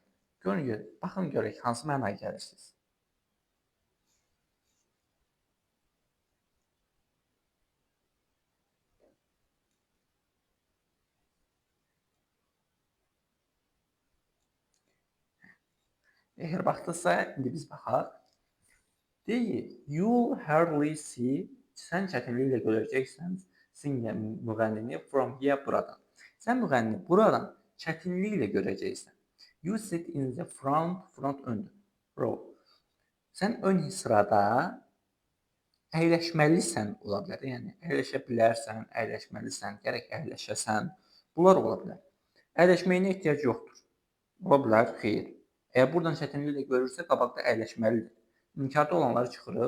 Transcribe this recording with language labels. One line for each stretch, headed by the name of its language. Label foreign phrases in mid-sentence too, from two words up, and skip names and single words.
Azerbaijani: Görün, baxın görək hansı mənaya gəlirsiniz. Əgər baxdınızsa, indi biz baxaq. Deyir,
English: you'll hardly see,
Azerbaijani: sən çətinliklə görəcəksən, singer müğənnini
English: from here
Azerbaijani: buradan. Sən müğənnini buradan çətinliklə görəcəksən.
English: You sit in the front öndür, row.
Azerbaijani: Sən ön sırada əyləşməlisən ola bilər. Yəni, əyləşə bilərsən, əyləşməlisən, gərək əyləşəsən. Bunlar ola bilər. Əyləşməyinə ehtiyac yoxdur. Ola bilər, xeyr. Əgər buradan çətinliklə görürsə, qabaqda əyləşməlidir. İnkarda olanları çıxırıq.